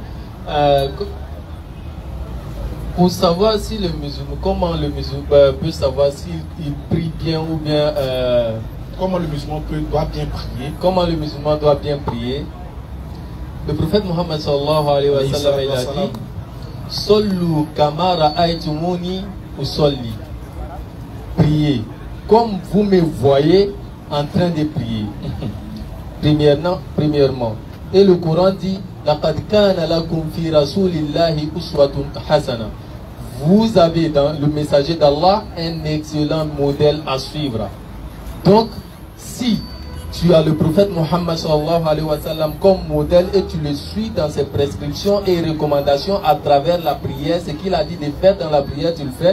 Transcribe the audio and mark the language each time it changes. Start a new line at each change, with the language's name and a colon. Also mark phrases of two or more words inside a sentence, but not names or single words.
French: Pour savoir si le musulman, comment le musulman peut savoir s'il prie bien ou bien... comment le musulman doit bien prier. Comment le musulman doit bien prier. Le prophète Mohammed
Arabic: صلى الله عليه وسلم,
French: il a dit «
Arabic: صلوا كما رأيتموني أصلي
French: » Priez comme vous me voyez en train de prier. Premièrement. Et le Coran dit «
Arabic: لقد كان لكم في رسول الله أسوة حسنة
French: » Vous avez dans le messager d'Allah un excellent modèle à suivre. Donc, si tu as le prophète Mohammed
Arabic: صلى الله عليه وسلم
French: comme modèle et tu le suis dans ses prescriptions et recommandations à travers la prière, ce qu'il a dit de faire dans la prière, tu le fais.